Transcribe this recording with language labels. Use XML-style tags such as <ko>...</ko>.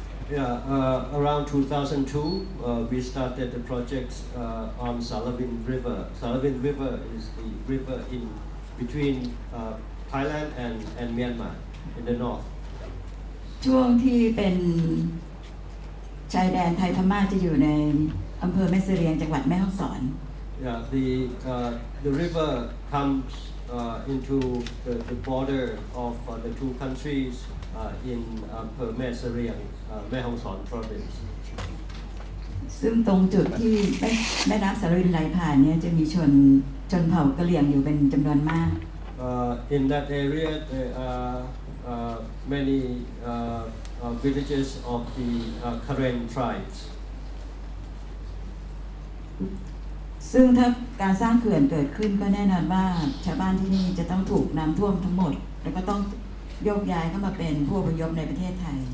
<en>Yeah, around 2002, we started the projects on Salavin River. Salavin River is the river in between Thailand and Myanmar in the north.</en> <th>ช่วงที่เป็นชายแดนไทยพม่าจะอยู่ในอำเภอแม่เสลียงจังหวัดแม่ฮ่องสอน</th> <en>Yeah, the river comes into the border of the two countries in Mae Sariang, Mae Hong Son province.</en> <th>ซึ่งตรงจุดที่แม่น้ำสารวินไหลผ่านเนี่ยจะมีชนเผ่ากะเหรี่ยงอยู่เป็นจำนวนมาก</th> <en>In that area, there are many villages of the Karen tribes.</en> <th>ซึ่งถ้าการสร้างเขื่อนเกิดขึ้นก็แน่นอนว่าชาวบ้านที่นี่จะต้องถูกน้ำท่วมทั้งหมดแล้วก็ต้องโยกย้ายเข้ามาเป็นผู้อพยพในประเทศไทย</th>